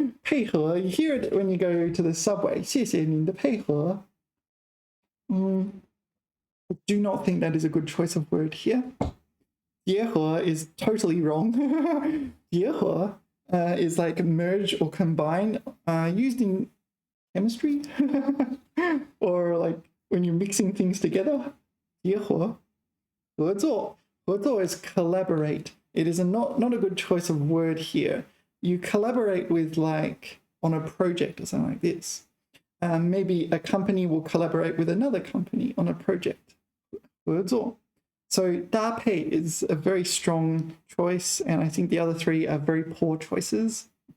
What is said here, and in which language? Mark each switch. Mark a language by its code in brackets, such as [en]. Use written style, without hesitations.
[en] 配合 you hear it when you go to the subway. [zh] 谢谢您的配合 [en] I do not think that is a good choice of word here. 结合 is totally wrong. 结合 is like merge or combine, used in chemistry or like when you're mixing things together. 结合,合作,合作 is collaborate. It is not a good choice of word here. You collaborate with like on a project or something like this. Maybe a company will collaborate with another company on a project. [zh] 合作. [en] So 搭配 is a very strong choice, and I think the other three are very poor choices.